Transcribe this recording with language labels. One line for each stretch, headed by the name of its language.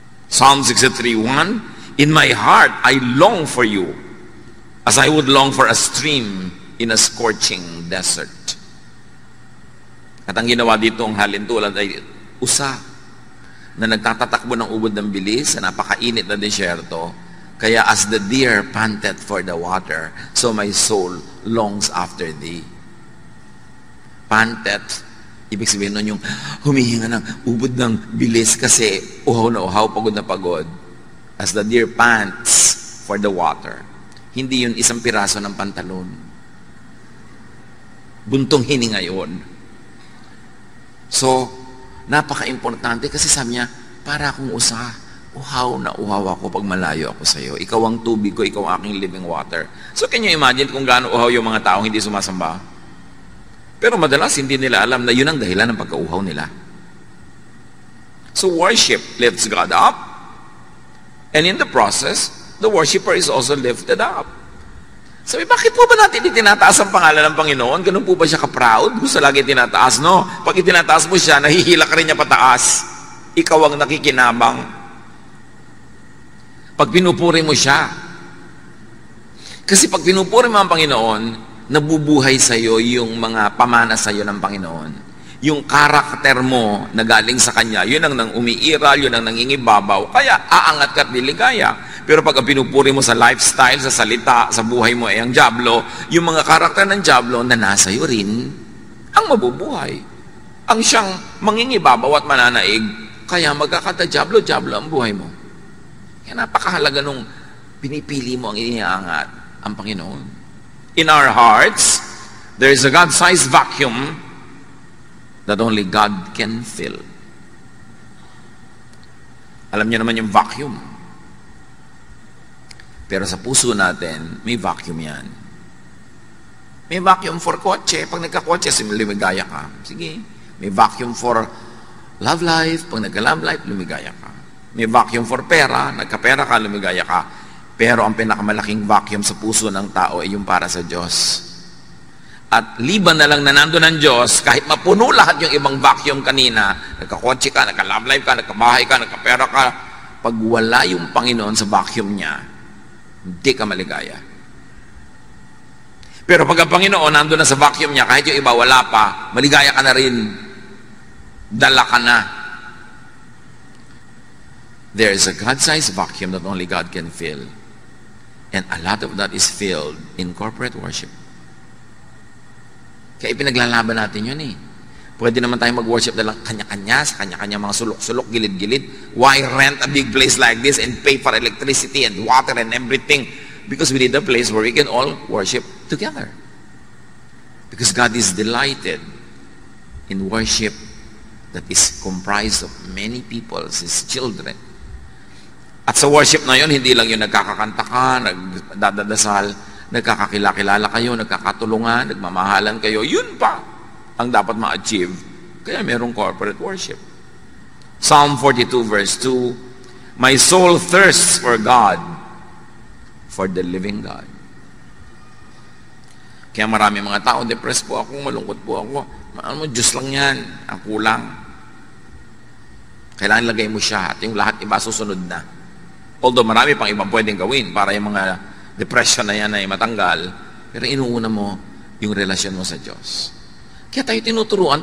English: Psalm 63:1, in my heart, I long for you, as I would long for a stream in a scorching desert.
Filipino: At ang ginawa dito, ang halintulad ay usa na nagtatatakbo ng ubod ng bilis sa napakainit na desyerto.
English: Kaya as the deer panted for the water, so my soul longs after thee.
Filipino: Panted, ibig sabihin nun yung humihinga ng ubod ng bilis kasi uhaw na uhaw, pagod na pagod.
English: As the deer pants for the water.
Filipino: Hindi yun isang piraso ng pantalon. Buntong hininga yun. So, napaka-importante kasi sabi niya, para akong usa, uhaw na uhaw ako pag malayo ako sa iyo. Ikaw ang tubig ko, ikaw ang aking living water.
English: So, can you imagine
Filipino: kung gaano uhaw yung mga taong hindi sumasamba? Pero madalas hindi nila alam na yun ang dahilan ng pagkauhaw nila.
English: So, worship lifts God up.
Filipino: And in the process, the worshiper is also lifted up. Sabi, bakit po ba natin itinataas ang pangalan ng Panginoon? Ganun po ba siya ka-proud? Gusto lagi itinataas, no? Pag itinataas mo siya, nahihila ka rin niya pataas. Ikaw ang nakikinabang. Pag pinupuri mo siya. Kasi pag pinupuri mo ang Panginoon, nabubuhay sa'yo yung mga pamana sa'yo ng Panginoon. Yung karakter mo na galing sa Kanya, yun ang nang umiiral, yun ang nangingibabaw. Kaya aangat ka at liligaya. Pero pag ang pinupuri mo sa lifestyle, sa salita, sa buhay mo ay ang dyablo, yung mga karakter ng dyablo na nasa iyo rin, ang mabubuhay. Ang siyang mangingibabaw at mananaig, kaya magkakata-dyablo ang buhay mo. Kaya napakahalaga nung pinipili mo ang iniangat, ang Panginoon.
English: In our hearts, there is a God-sized vacuum that only God can fill.
Filipino: Alam niyo naman yung vacuum. Pero sa puso natin, may vacuum yan. May vacuum for kotse. Pag nagka-kotse, lumigaya ka. Sige. May vacuum for love life. Pag nagka-love life, lumigaya ka. May vacuum for pera. Nagka-pera ka, lumigaya ka. Pero ang pinakamalaking vacuum sa puso ng tao ay yung para sa Diyos. At liban na lang na nandun ng Diyos, kahit mapuno lahat yung ibang vacuum kanina, nagka-kotse ka, nagka-love life ka, nagka-bahay ka, nagka-pera ka, pag wala yung Panginoon sa vacuum niya, hindi ka maligaya. Pero pag ang Panginoon nandun na sa vacuum niya, kahit yung iba wala pa, maligaya ka na rin. Dala ka na.
English: There is a God-sized vacuum that only God can fill. And a lot of that is filled in corporate worship.
Filipino: Kaya ipinaglalaban natin yun eh. Pwede naman tayo mag-worship na lang kanya-kanya, sa kanya-kanya mga sulok-sulok, gilid-gilid.
English: Why rent a big place like this and pay for electricity and water and everything? Because we need a place where we can all worship together. Because God is delighted in worship that is comprised of many people, His children.
Filipino: At sa worship na yun, hindi lang yung nagkakakanta ka, nagdadasal, nagkakakilala kayo, nagkakatulungan, nagmamahalan kayo. Yun pa ang dapat ma-achieve. Kaya merong corporate worship.
English: Psalm 42 verse 2, my soul thirsts for God, for the living God.
Filipino: Kaya marami mga tao, depressed po ako, malungkot po ako. Ano mo, Diyos lang yan, ang kulang. Kailangan lagay mo siya at yung lahat iba susunod na. Although marami pang ibang pwedeng gawin para yung mga depression na yan ay matanggal, pero inuuna mo yung relasyon mo sa Diyos. Kaya tayo tinuturuan.